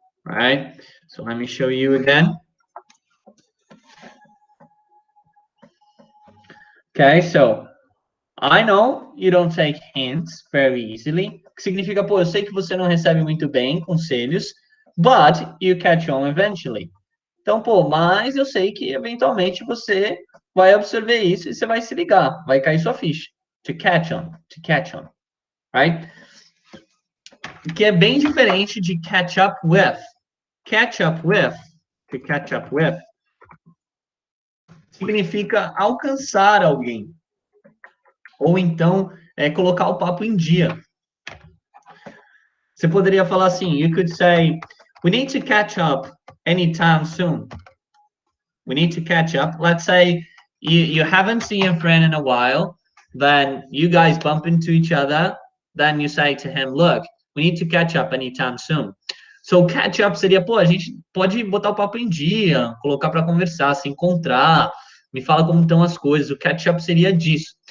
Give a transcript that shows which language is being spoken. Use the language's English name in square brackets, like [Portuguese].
[English] All right? So let me show you again. Okay, so I know you don't take hints very easily. [Portuguese] Que significa, pô, eu sei que você não recebe muito bem conselhos, [English] but you catch on eventually. [Portuguese] Então, pô, mas eu sei que eventualmente você vai absorver isso e você vai se ligar, vai cair sua ficha. [English] To catch on, right? [Portuguese] Que é bem diferente de catch up with. Catch up with, to catch up with, significa alcançar alguém. Ou então, colocar o papo em dia. Você poderia falar assim, [English] you could say, we need to catch up anytime soon. We need to catch up. Let's say you haven't seen a friend in a while, then you guys bump into each other, then you say to him, look, we need to catch up anytime soon. [Portuguese] So catch up seria, pô, a gente pode botar o papo em dia, colocar para conversar, se encontrar, me fala como estão as coisas. O catch up seria disso.